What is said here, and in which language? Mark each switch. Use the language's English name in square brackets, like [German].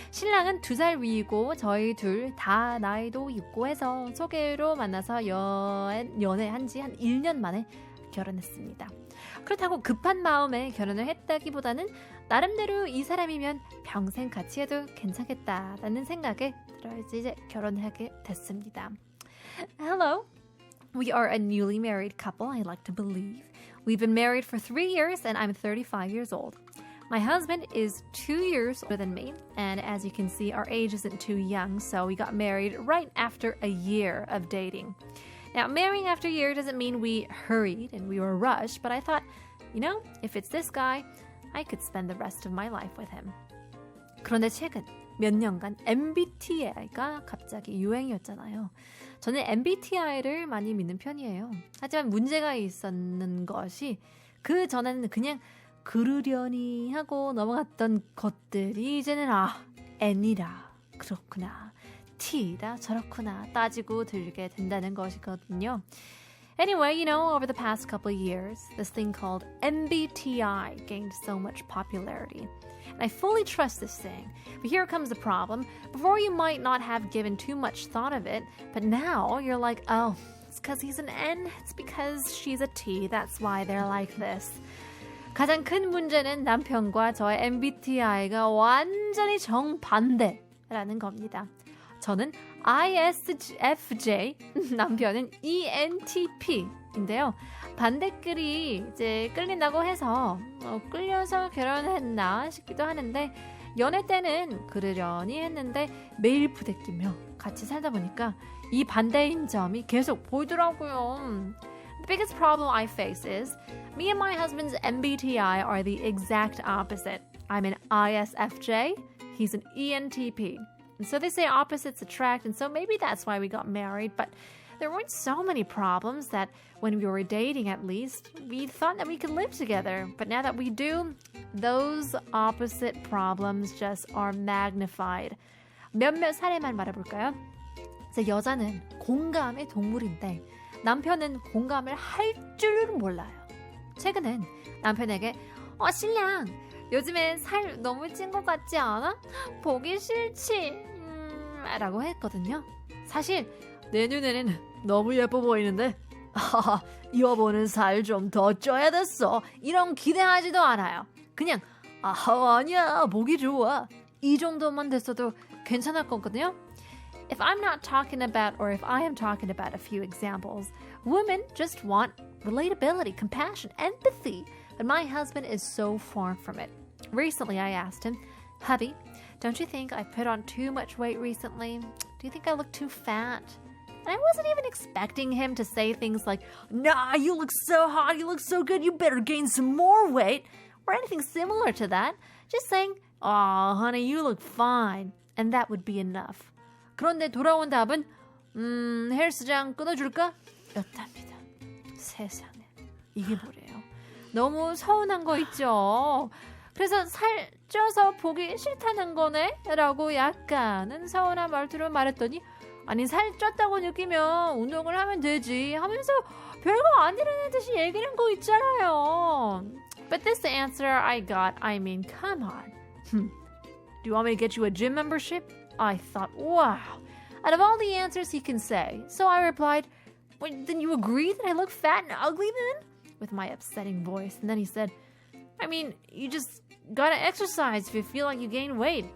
[Korean] 신랑은 2살 위이고 저희 둘 다 나이도 있고 해서 소개로 만나서 연애한 지 한 1년 만에 결혼했습니다. 그렇다고 급한 마음에 결혼을 했다기보다는 나름대로 이 사람이면 평생 같이 해도 괜찮겠다라는 생각에 들어서 이제 결혼하게 됐습니다. [English] Hello. We are a newly married couple, I like to believe. We've been married for 3 years and I'm 35 years old. My husband is 2 years older than me, and as you can see, our age isn't too young, so we got married right after a year of dating. Now, marrying after a year doesn't mean we hurried and we were rushed, but I thought, you know, if it's this guy, I could spend the rest of my life with him. [Korean] 그런데 최근 몇 년간 MBTI가 갑자기 유행이었잖아요. 저는 MBTI를 많이 믿는 편이에요. 하지만 문제가 있었는 것이 그 전에는 그냥 그러려니 하고 넘어갔던 것들이 이제는 N이라 그렇구나, T라 저렇구나 따지고 들게 된다는 것이거든요. [English] Anyway, you know, over the past couple of years, this thing called MBTI gained so much popularity. And I fully trust this thing. But here comes the problem. Before you might not have given too much thought of it, but now you're like, oh, it's because he's an N, it's because she's a T, that's why they're like this. [Korean] 가장 큰 문제는 남편과 저의 MBTI가 완전히 정반대라는 겁니다. 저는 ISFJ, 남편은 ENTP 인데요. 반대끼리 이제 끌린다고 해서 끌려서 결혼했나 싶기도 하는데 연애 때는 그러려니 했는데 매일 부대끼며 같이 살다 보니까 이 반대인 점이 계속 보이더라고요. [English] The biggest problem I face is me and my husband's MBTI are the exact opposite. I'm an ISFJ, he's an ENTP. And so they say opposites attract, and so maybe that's why we got married, but there weren't so many problems that when we were dating at least, we thought that we could live together. But now that we do, those opposite problems just are magnified. [Korean] 몇몇 사례만 말해볼까요? 이제 여자는 공감의 동물인데 남편은 공감을 할 줄은 몰라요. 최근엔 남편에게 신랑 요즘에 살 너무 찐 것 같지 않아? 보기 싫지? 라고 했거든요. 사실 내 눈에는 너무 예뻐 보이는데 여보는 살 좀 더 쪄야 됐어. 이런 기대하지도 않아요. 그냥 아니야 보기 좋아. 이 정도만 됐어도 괜찮을 거거든요. [English] If I'm not talking about or if I am talking about a few examples, women just want relatability, compassion, empathy. But my husband is so far from it. Recently I asked him, hubby, don't you think I put on too much weight recently? Do you think I look too fat? And I wasn't even expecting him to say things like, nah, you look so hot, you look so good, you better gain some more weight, or anything similar to that. Just saying, oh, honey, you look fine. And that would be enough. [Korean] 그런데 돌아온 답은, 헬스장 끊어줄까? 였답니다. 세상에, 이게 뭐래요? 너무 서운한 거 있죠? 그래서 살 쪄서 보기 싫다는 거네? 라고 약간은 서운한 말투로 말했더니 아니 살 쪘다고 느끼면 운동을 하면 되지 하면서 별거 안 일어난 듯이 얘기하는 거 있잖아요. [English] But this answer I got, I mean, come on. Do you want me to get you a gym membership? I thought, wow. Out of all the answers he can say. So I replied, wait, then you agree that I look fat and ugly then? With my upsetting voice. And then he said, I mean, you just gotta exercise if you feel like you gain weight.